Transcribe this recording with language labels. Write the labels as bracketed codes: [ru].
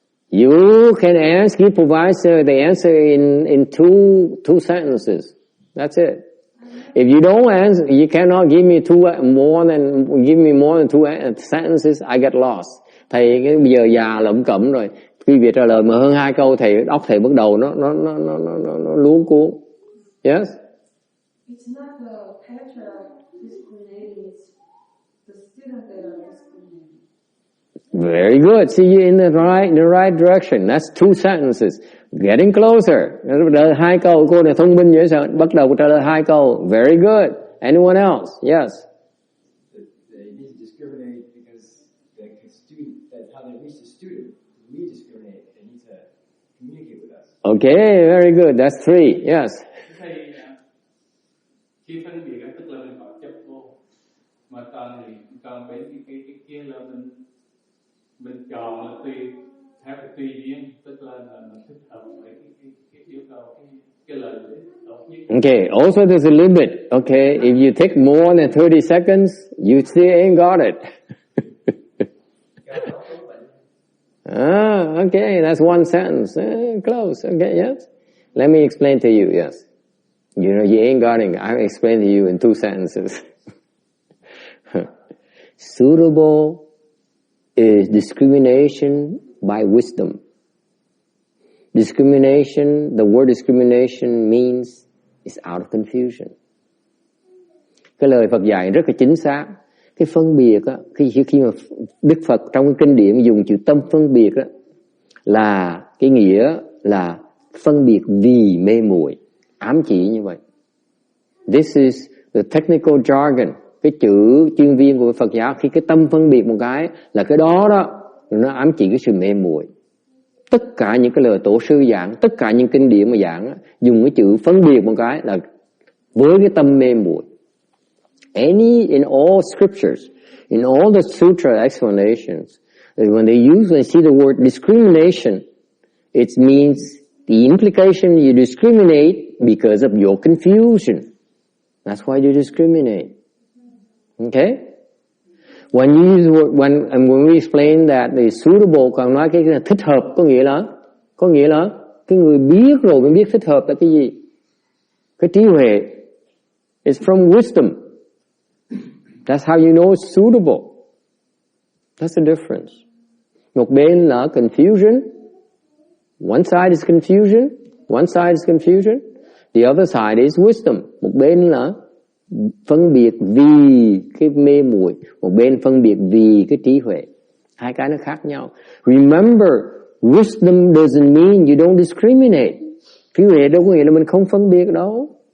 [en] You can ask, he provides the answer in two sentences. That's it. If you don't answer, you cannot give me more than two sentences, I get lost. [vi] Thầy bây giờ già lẩm cẩm rồi. Quý vị trả lời mà hơn 2 câu, óc thầy bắt đầu nó luống cuốn. [en] Yes? It's not the patriarch who's students that are discriminating. Very good. See, you in the right direction. That's 2 sentences. Getting closer. [vi] Đợi 2 câu. Cô này thông minh dễ sợ. Bắt đầu trả lời 2 câu. [en] Very good. Anyone else? Yes. They need to discriminate because that's how they reach the student. We discriminate. They need to communicate with us. Okay, very good. That's 3. Yes. [vi] Thầy, khi phân biệt tức là mình họ chấp vô, mà còn mấy cái kia là mình chọn là tùy duyên, tức là mình thích hợp với cái yêu cầu cái lời tốt nhất. [en] Okay, also there's a limit. Okay, if you take more than 30 seconds, you still ain't got it. Okay, that's 1 sentence. Close. Okay, yes. Let me explain to you, yes. You know, you ain't got it. I'll explain to you in 2 sentences. Suitable is discrimination by wisdom. Discrimination, the word discrimination means it's out of confusion. [vi] Cái lời Phật dạy rất là chính xác. Cái phân biệt á, khi mà Đức Phật trong cái kinh điển dùng chữ tâm phân biệt á, là cái nghĩa là phân biệt vì mê muội, ám chỉ như vậy. [en] This is the technical jargon. [vi] Cái chữ chuyên viên của Phật giáo, khi cái tâm phân biệt một cái là cái đó nó ám chỉ cái sự mê muội. Tất cả những cái lời tổ sư giảng, tất cả những kinh điển mà giảng dùng cái chữ phân biệt một cái là với cái tâm mê muội. [en] In all scriptures, in all the sutra explanations, when they see the word discrimination, it means the implication you discriminate because of your confusion. That's why you discriminate. Okay? When you use the word, when we explain that the suitable, [vi] còn nói cái thích hợp có nghĩa là cái người biết rồi mới biết thích hợp là cái gì. Cái trí huệ. [en] It's from wisdom. That's how you know it's suitable. That's the difference. [vi] Một bên là [en] confusion. One side is confusion. One side is confusion. The other side is wisdom. [vi] Một bên là phân biệt vì cái mê muội, một bên phân biệt vì cái trí huệ. Hai cái nó khác nhau. [en] Remember, wisdom doesn't mean you don't discriminate. [vi] Trí huệ đâu có nghĩa là mình không phân biệt đâu.